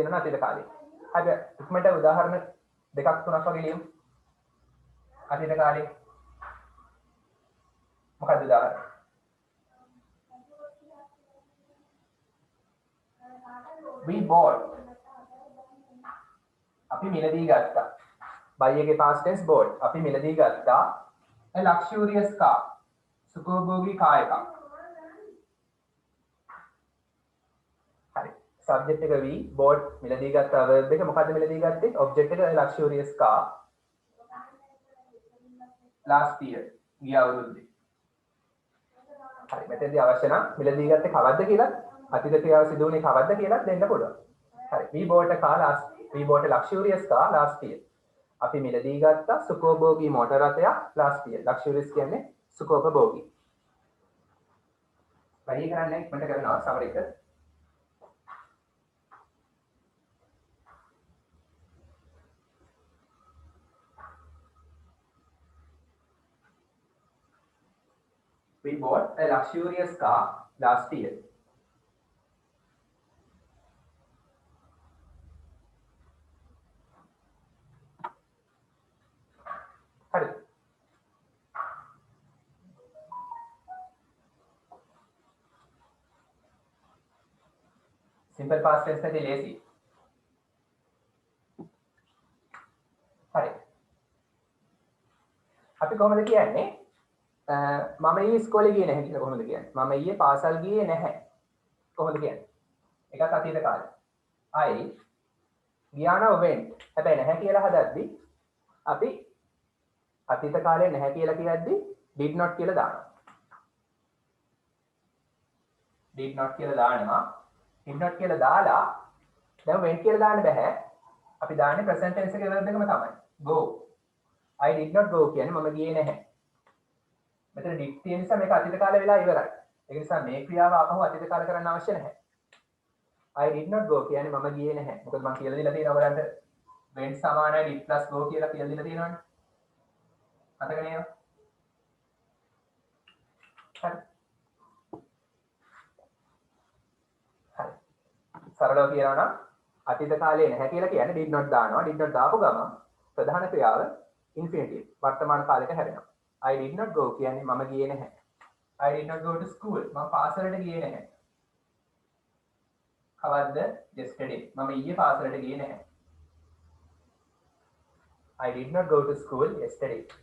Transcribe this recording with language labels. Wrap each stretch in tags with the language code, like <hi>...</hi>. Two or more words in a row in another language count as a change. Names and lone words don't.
<si>දෙනවා අතීත කාලේ හරි ඉක්මනට උදාහරණ දෙකක් තුනක් වගේ ලියමු අතීත කාලේ මොකක්ද උදාහරණ</si> <en>we bought</en> <si>අපි මිලදී ගත්තා buy එකේ</si> <en>past tense bought</en> <si>අපි මිලදී ගත්තා</si> <en>a luxurious car</en> <si>සුඛෝභෝගී කාර් එකක් හරි subject එක</si> <en>we bought</en> <si>මිලදී ගත්ත verb එක මොකද්ද මිලදී ගත්තේ object එක</si> <en>luxurious car last year</en> <si>ගිය අවුරුද්දේ හරි මෙතෙන්දී අවශ්‍ය නම් මිලදී ගත්තේ කවද්ද කියලා අතීත ක්‍රියාව සිදු වුණේ කවද්ද කියලා දෙන්න පුළුවන් හරි</si> <en>we bought a luxurious car last year</en> <si>අපි මිලදී ගත්ත සුඛෝභෝගී මෝටර රථයක්</si> <en>last year</en> <si>luxurious කියන්නේ සුඛෝපභෝගී වැඩි කරන්නේ ඉක්මනට කරනවා සමහර එක</si> <en>We bought a luxurious car last year.</en> <si>හරි.</si> <en>Simple past tense එකේ lazy.</en> <si>හරි. අපි කොහොමද කියන්නේ? මම ඊයේ ඉස්කෝලේ ගියේ නැහැ කියලා කොහොමද කියන්නේ? මම ඊයේ පාසල් ගියේ නැහැ. කොහොමද කියන්නේ? ඒකත් අතීත කාලේ. I ගියා නම් went. හැබැයි නැහැ කියලා හදද්දි අපි අතීත කාලේ නැහැ කියලා කියද්දි</si> <en>did not</en> <si>කියලා දානවා.</si> <en>did not</en> <si>කියලා දානවා.</si> <en>did not</en> <si>කියලා දාලා දැන් went කියලා දාන්න බෑ. අපි දාන්නේ</si> <en>present tense</en> <si>එකේ verb එකම තමයි.</si> <en>go. I did not go</en> <si>කියන්නේ මම ගියේ නැහැ. මෙතන did තියෙන නිසා මේක අතීත කාලේ වෙලා ඉවරයි. ඒක නිසා මේ ක්‍රියාව ආපහු අතීත කාලේ කරන්න අවශ්‍ය නැහැ.</si> <en>I did not go</en> <si>කියන්නේ මම ගියේ නැහැ. මොකද මම කියලා දීලා තියෙනවා ඔයාලන්ට went සමානයි</si> <en>did plus go</en> <si>කියලා කියලා දීලා තියෙනවනේ. මතක නේද? හරි. හරි. සරලව කියනවා නම් අතීත කාලේ නැහැ කියලා කියන්නේ</si> <en>did not</en> <si>දානවා.</si> <en>did not</en> <si>දාපු ගමන් ප්‍රධාන ක්‍රියාව infinitive වර්තමාන කාලෙට හැරෙනවා.</si> <en>I did not go</en> <si>කියන්නේ මම ගියේ නැහැ.</si> <en>I did not go to school.</en> <si>මම පාසලට ගියේ නැහැ. කවද්ද? yesterday. මම ඊයේ පාසලට ගියේ නැහැ.</si> <en>I did not go to school yesterday.</en>